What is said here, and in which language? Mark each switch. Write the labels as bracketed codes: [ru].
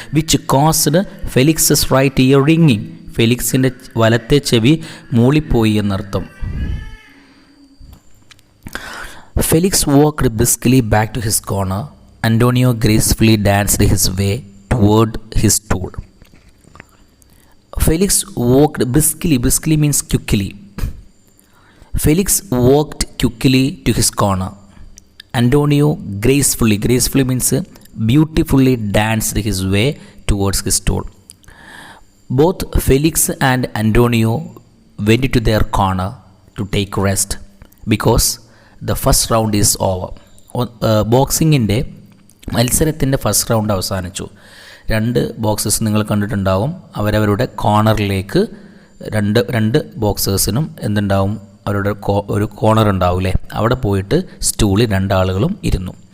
[en] Which caused ഫെലിക്സസ് right year റിങ്ങിങ്. [ml] ഫെലിക്സിൻ്റെ വലത്തെ ചെവി മൂളിപ്പോയി എന്നർത്ഥം. [en] Felix walked briskly back to his corner. Antonio gracefully danced his way toward his stool. Felix walked briskly. Briskly means quickly. Felix walked quickly to his corner. Antonio gracefully. Gracefully means beautifully danced his way towards his stool. Both Felix and Antonio went to their corner to take rest because the first round is over. [ml] ബോക്സിങ്ങിൻ്റെ മത്സരത്തിൻ്റെ first round അവസാനിച്ചു. രണ്ട് Boxers നിങ്ങൾ കണ്ടിട്ടുണ്ടാവും. അവരവരുടെ കോർണറിലേക്ക് രണ്ട് ബോക്സേഴ്സിനും എന്തുണ്ടാവും, അവരുടെ ഒരു കോർണർ ഉണ്ടാവില്ലേ, അവിടെ പോയിട്ട് സ്റ്റൂളിൽ രണ്ടാളുകളും ഇരുന്നു.